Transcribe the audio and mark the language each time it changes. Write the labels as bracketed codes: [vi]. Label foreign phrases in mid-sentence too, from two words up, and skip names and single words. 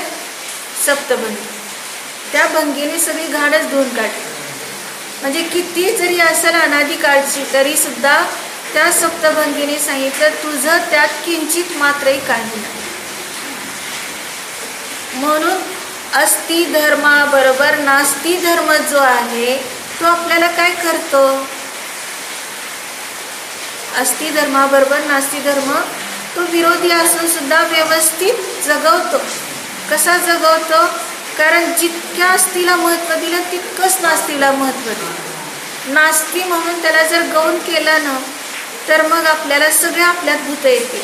[mr] सप्तभंगी. त्या भंगीने सगळी घाणच धुवून काढली. म्हणजे किती जरी असेल अनाधिकाळची तरी सुद्धा त्या सप्तभंगीने सांगितलं तुझं त्यात किंचित मात्रही काही नाही. म्हणून अस्ति धर्माबरोबर नास्ती धर्म जो आहे तो आपल्याला काय करतो? अस्ति धर्माबरोबर नास्ती धर्म तो विरोधी असून सुद्धा व्यवस्थित जगवतो. कसा जगवतो? कारण जितक्या अस्तीला महत्त्व दिलं तितकंच नास्तीला महत्त्व दिलं. नास्ती म्हणून त्याला जर गौण केलं ना तर मग आपल्याला सगळ्या आपल्यात भूत येते.